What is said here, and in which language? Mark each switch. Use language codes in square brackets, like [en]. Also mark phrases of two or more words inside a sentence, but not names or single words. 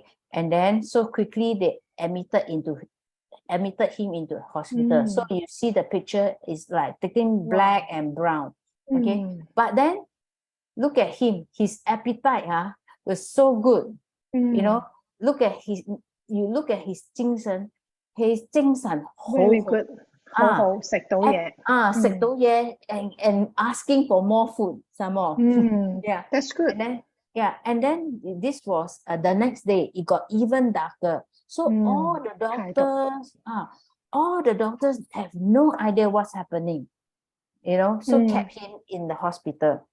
[en] And then so quickly they admitted him into hospital. So you see the picture is like taking black and brown. Okay. But then look at him. His appetite was so good. You know, you look at his 精神 Very good. [yue] 好食到嘢。食到嘢 [en] and asking for more food some more. Yeah, that's good. And then this was the next day. It got even darker. So all the doctors have no idea what's happening. You know, so kept him in the hospital.